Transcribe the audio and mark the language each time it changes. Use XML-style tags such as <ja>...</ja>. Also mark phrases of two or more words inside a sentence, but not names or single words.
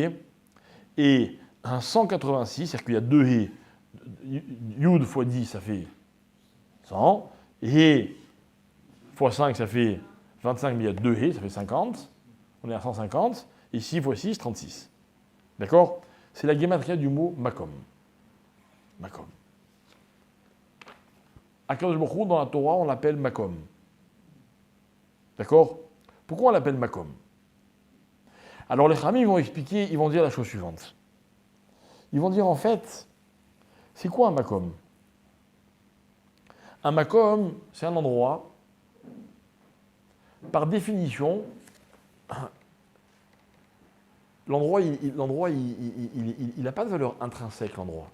<fr>Et un 186, c'est-à-dire qu'il y a deux haies. Yud fois 10, ça fait 100. Et fois 5, ça fait 25, mais il y a deux haies, ça fait 50. On est à 150. Et 6 fois 6, 36. D'accord? C'est la gématria du mot makom. Makom. Akadosh Baruch Hu, dans la Torah, on l'appelle makom. D'accord? Pourquoi on l'appelle makom? Alors les Chachamim vont expliquer, ils vont dire la chose suivante. Ils vont dire en fait, c'est quoi un makom? Un makom, c'est un endroit, par définition, l'endroit, il n'a pas de valeur intrinsèque, l'endroit.</fr>